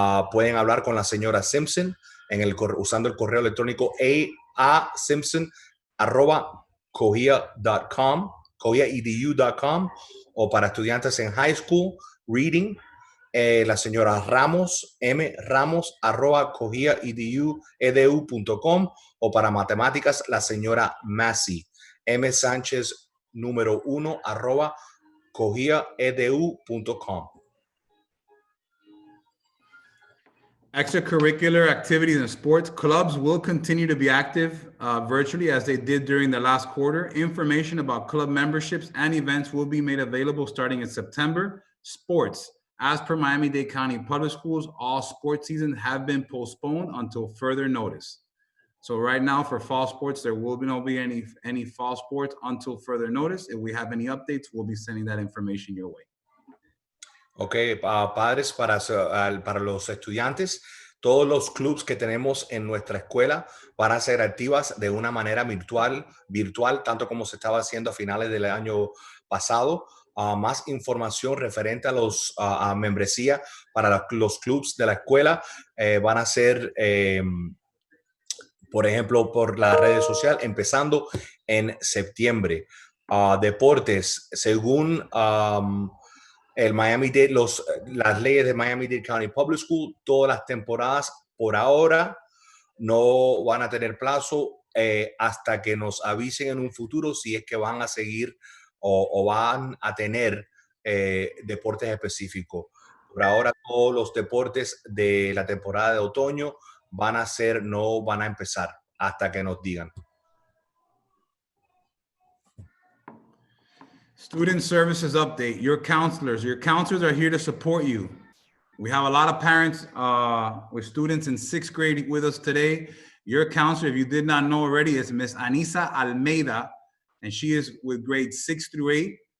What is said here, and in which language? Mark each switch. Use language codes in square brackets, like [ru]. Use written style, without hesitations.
[es] pueden hablar con la señora Simpson usando el correo electrónico aasimpson@cohia.com, o para estudiantes en high school reading, la señora Ramos, mramos@cohiaedu.com, o para matemáticas, la señora Massey, msanchez1@cohiaedu.com. [en] Extracurricular activities and sports clubs will continue to be active virtually as they did during the last quarter. Information about club memberships and events will be made available starting in September. Sports. As per Miami-Dade County Public Schools, all sports seasons have been postponed until further notice. So right now for fall sports, there will not be any fall sports until further notice. If we have any updates, we'll be sending that information your way. [es] Ok, padres, para los estudiantes, todos los clubs que tenemos en nuestra escuela van a ser activas de una manera virtual, tanto como se estaba haciendo a finales del año pasado. Más información referente a membresía para los clubs de la escuela van a ser, por ejemplo, por las redes sociales, empezando en septiembre. Deportes, según las leyes de Miami-Dade County Public School, todas las temporadas por ahora no van a tener plazo hasta que nos avisen en un futuro si es que van a seguir o van a tener deportes específicos. Por ahora todos los deportes de la temporada de otoño no van a empezar hasta que nos digan. [en] Student services update. Your counselors are here to support you. We have a lot of parents with students in 6th grade with us today. Your counselor, if you did not know already, is Miss Anisa Almeida, and she is with grades 6 through 8.